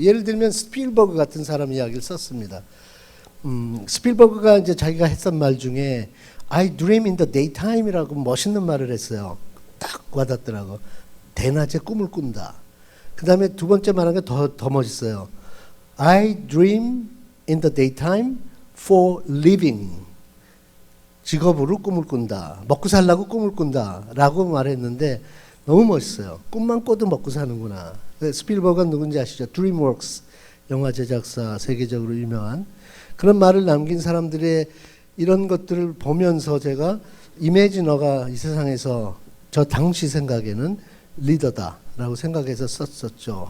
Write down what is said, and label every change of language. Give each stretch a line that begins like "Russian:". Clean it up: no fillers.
Korean: 예를 들면 스필버그 같은 사람 이야기를 썼습니다. 스필버그가 이제 자기가 했던 말 중에
English: I dream in the daytime
Korean: 이라고 멋있는 말을 했어요. 딱 와닿더라고. 대낮에 꿈을 꾼다. 그 다음에 두 번째 말한 게 더 멋있어요.
English: I dream in the daytime for living.
Korean: 직업으로 꿈을 꾼다. 먹고 살라고 꿈을 꾼다. 라고 말했는데 너무 멋있어요. 꿈만 꿔도 먹고 사는구나. 스필버그가 누군지 아시죠? 드림웍스 영화 제작사 세계적으로 유명한 그런 말을 남긴 사람들의 이런 것들을 보면서 제가 이매지너가 이 세상에서 저 당시 생각에는 리더다라고 생각해서 썼었죠.